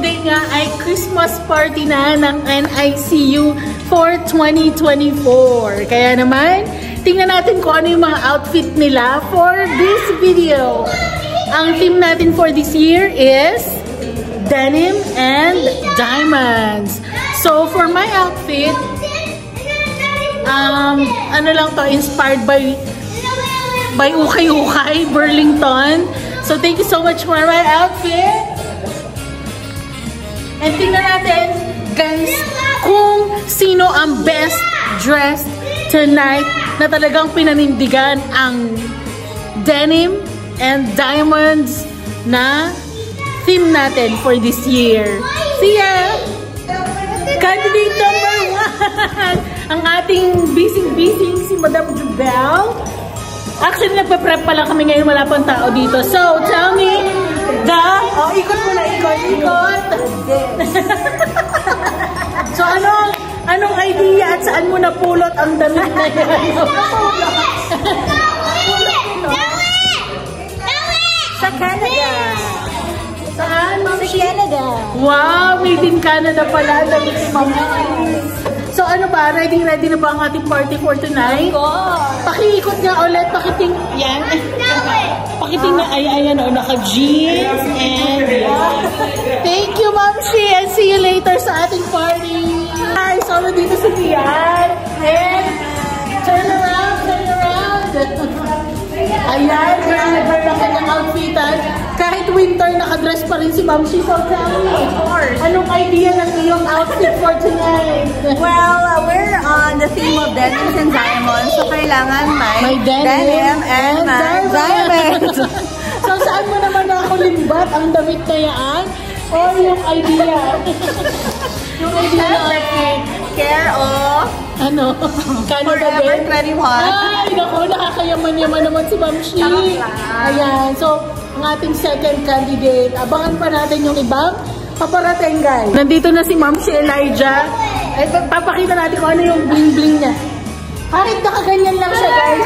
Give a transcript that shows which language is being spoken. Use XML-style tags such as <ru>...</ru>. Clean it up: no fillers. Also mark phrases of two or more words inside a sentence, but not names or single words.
<tl>nga ay</tl> <en>Christmas party</en> <tl>na ng NICU for 2024. Kaya naman, tingnan natin kung ano yung mga outfit nila</tl> <en>for this video. Ang theme natin for this year is denim and diamonds. So for my outfit,</en> <tl>ano lang to, inspired by Ukay-Ukay, Burlington.</tl> <en>So thank you so much for my outfit.</en> <tl>And tingnan natin, guys, kung sino ang</tl> <en>best dressed tonight</en> <tl>na talagang pinanindigan ang</tl> <en>denim and diamonds</en> <tl>na theme natin</tl> <en>for this year. See ya! Candidate number 1!</en> <tl>Ang ating busy si Madam Jubel. Actually, nagpe-prep pa lang kami ngayon, wala pang tao dito.</tl> <en>So, tell me,</en> <tl>ikot mo na, ikot. So, anong idea at saan mo napulot ang damit na yan? Sa Canada. Saan, Ma'am? Sa Canada. Wow,</tl> <en>made in Canada</en> <tl>pala ang damit ni Ma'am. So ano ba? Ready na ba ang ating</tl> <en>party for tonight?</en> <tl>Pakiikot nga ulit, pakiting, yan. Pakiting na, ayan o, naka-jeans, and yan.</tl> <en>Thank you, Ma'am Shi, and see you later</en> <tl>sa ating</tl> <en>party.</en> <tl>Hi, so dito si Tian,</tl> <en>and turn around.</en> <tl>Ayan, never na kanyang outfitan. Kahit winter, nakadress pa rin si Ma'am Shi.</tl> <en>So tell me,</en> <tl>anong idea ng iyong outfit</tl> <en>for tonight? Well, we're on the theme of denims and diamonds.</en> <tl>So kailangan may</tl> <en>denim and diamonds.</en> <tl>So saan mo naman ako limbat ang damit na yan? Or yung idea? Yung idea ng outfit?</tl> <en>Care of Canada Forever 21.</en> <tl>Ay, naku, nakakayaman-yaman naman si Ma'am Shi. Ayan, so ang ating second candidate. Abangan pa natin yung ibang paparating, guys. Nandito na si Ma'am Shi Elijah. Ay, papakita natin kung ano yung bling-bling niya. Kahit nakaganyan lang siya, guys.</tl>